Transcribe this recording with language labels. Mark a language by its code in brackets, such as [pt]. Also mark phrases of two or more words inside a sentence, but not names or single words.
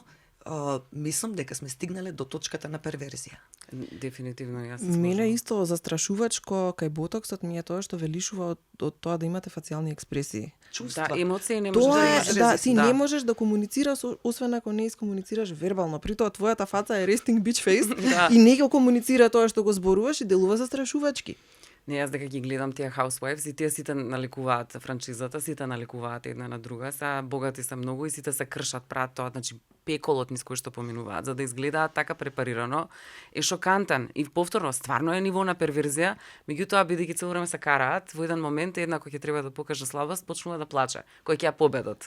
[mk] Мислам дека сме стигнале до точката на перверзија. Дефинитивно јас. Мене исто застрашувачко кај ботоксот ми е тоа што ве лишува од тоа да имате фацијални експресии. Чувства. Да, емоции не можеш Тоа да е, имаш. ти не можеш да комуницираш освен ако не искомуницираш вербално. При тоа твојата фаца е [en] resting bitch face [mk] и не го комуницира тоа што го зборуваш и делува застрашувачки. Не, јас дека ги гледам тие housewives и тие сите наликуваат франчизата, сите наликуваат една на друга, са богати се многу и сите се кршат, прават тоа, значи пеколот низ кој што поминуваат, за да изгледаат така препарирано, е шокантен и повторно стварно е ниво на перверзија, меѓутоа бидејќи цело време се караат, во еден момент една кој ќе треба да покаже слабост, почнува да плаче, кој ќе ја победат.